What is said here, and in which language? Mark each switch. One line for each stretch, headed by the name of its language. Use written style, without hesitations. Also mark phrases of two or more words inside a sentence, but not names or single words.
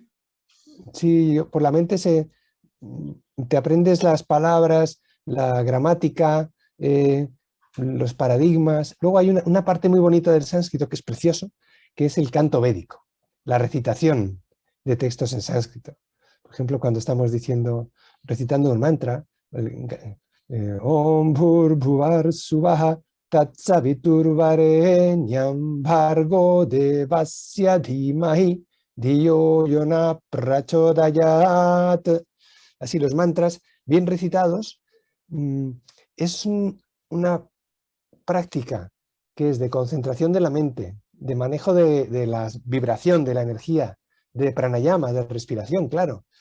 Spanish: Sí, por la mente te aprendes las palabras, la gramática, los paradigmas. Luego hay una parte muy bonita del sánscrito que es precioso, que es el canto védico, la recitación de textos en sánscrito. Por ejemplo, cuando estamos recitando un mantra,
Sanskrit: Om Bhur Suvaha Tat Saviturvarenyam Bhargo Devasya Dhimahi Diyo Yona Prachodayat.
Spanish: Así los mantras bien recitados es una práctica que es de concentración de la mente, de manejo de la vibración, de la energía, de pranayama, de respiración, claro.